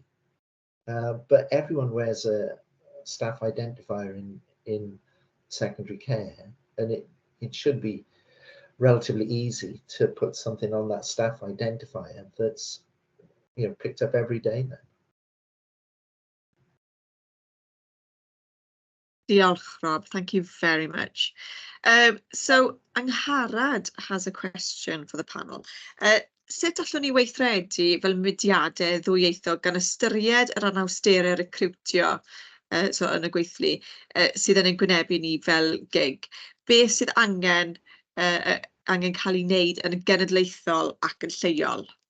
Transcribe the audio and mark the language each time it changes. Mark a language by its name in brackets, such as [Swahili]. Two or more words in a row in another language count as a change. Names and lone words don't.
[English] But everyone wears a staff identifier in secondary care, and it should be relatively easy to put something on that staff identifier that's picked up every day then. Diolch, Rob. Thank you very much. So Angharad has a question for the panel. [Welsh] Sut allwn ni weithredu fel mudiadau ddwyieithog gan ystyried yr anawsterau recriwtio yn y gweithlu sydd yn ein gwynebu ni fel gig? Beth sydd angen cael ei wneud yn genedlaethol ac yn lleol?